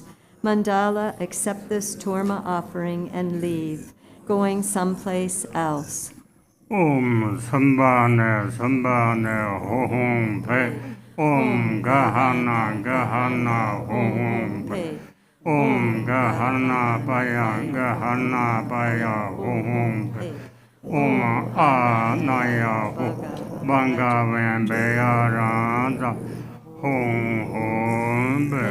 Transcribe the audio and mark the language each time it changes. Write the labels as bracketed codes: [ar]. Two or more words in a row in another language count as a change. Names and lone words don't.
[en] Mandala, accept this Torma offering and leave, going someplace else. [sa] Om Sambhane Sambhane Ho Hum Pe. Om Gahana Gahana Ho Hum Pe. Om Gahana Paya Gahana Paya Ho Hum Pe. Om Anaya Ho Banga Vembeya Randa Hum Hum Pe.